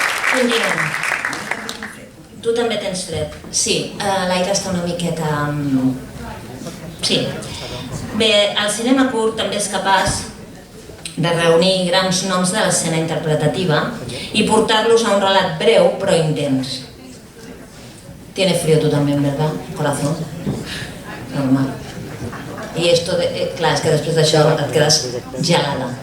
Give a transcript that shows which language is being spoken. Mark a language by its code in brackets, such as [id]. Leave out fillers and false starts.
[ca] Continuem. Tu també tens fred. Sí, l'aire està una miqueta... Sí. Bé, el cinema curt també és capaç de reunir grans noms de l'escena interpretativa i portar-los a un relat breu però intens. [es] Tiene frío tú también, ¿verdad, corazón? Normal. [ca] I esto, clar, és que després d'això et quedes gelada.